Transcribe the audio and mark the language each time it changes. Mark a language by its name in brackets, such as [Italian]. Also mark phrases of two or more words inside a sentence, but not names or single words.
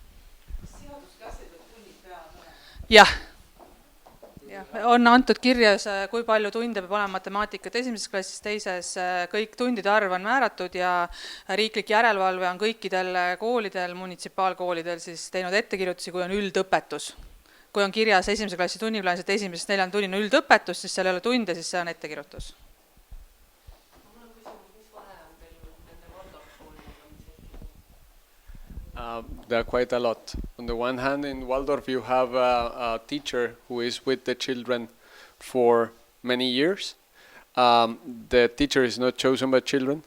[Estonian] Jah, on antud kirjas, kui palju tunde peab olema matemaatikat esimeses klassis, teises, kõik tundide arv on määratud ja riiklik järelevalve on kõikidel koolidel, munitsipaalkoolidel siis teinud ettekirjutusi, kui on üldõpetus. Kui on kirjas esimese klassi tunniplaanis, et esimesest 4. tunnina üldõpetus, siis seal ei ole tunde, siis see on ettekirjutus. [English] There are quite a lot. On the one hand, in Waldorf, you have a teacher who is with the children for many years. The teacher is not chosen by children.